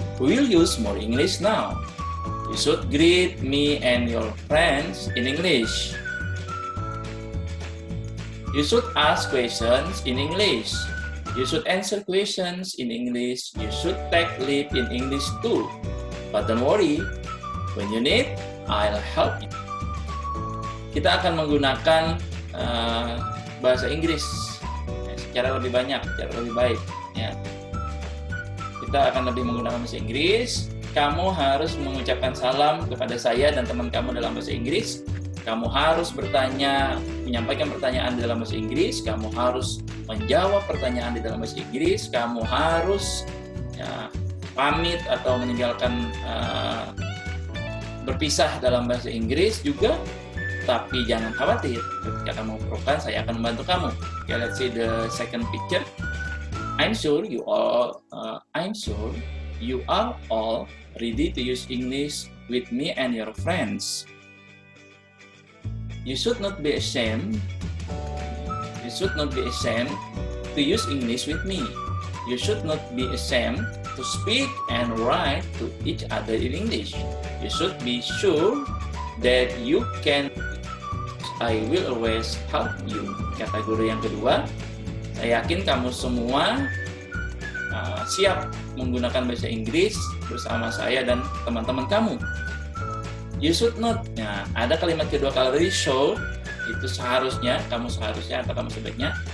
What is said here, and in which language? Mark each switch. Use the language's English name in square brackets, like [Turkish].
[English] We'll use more English now. You should greet me and your friends in English. You should ask questions in English. You should answer questions in English. You should take lead in English too. But don't worry, when you need, I'll help you. [Indonesian] Kita akan menggunakan bahasa Inggris secara lebih banyak, secara lebih baik. Ya. Kita akan lebih menggunakan bahasa Inggris. Kamu harus mengucapkan salam kepada saya dan teman kamu dalam bahasa Inggris. Kamu harus bertanya, menyampaikan pertanyaan di dalam bahasa Inggris. Kamu harus menjawab pertanyaan di dalam bahasa Inggris. Kamu harus pamit atau meninggalkan berpisah dalam bahasa Inggris juga. Tapi jangan khawatir, ketika kamu perlukan, saya akan membantu kamu. [English] Okay, let's see the second picture. I'm sure you are all ready to use English with me and your friends. You should not be ashamed. You should not be ashamed to use English with me. You should not be ashamed to speak and write to each other in English. You should be sure that you can. I will always help you. [Indonesian] Kata guru yang kedua, saya yakin kamu semua siap menggunakan bahasa Inggris bersama saya dan teman-teman kamu. [English] You should not. [Indonesian] Nah, ada kalimat kedua kalau dari should, itu seharusnya, kamu seharusnya atau kamu sebaiknya.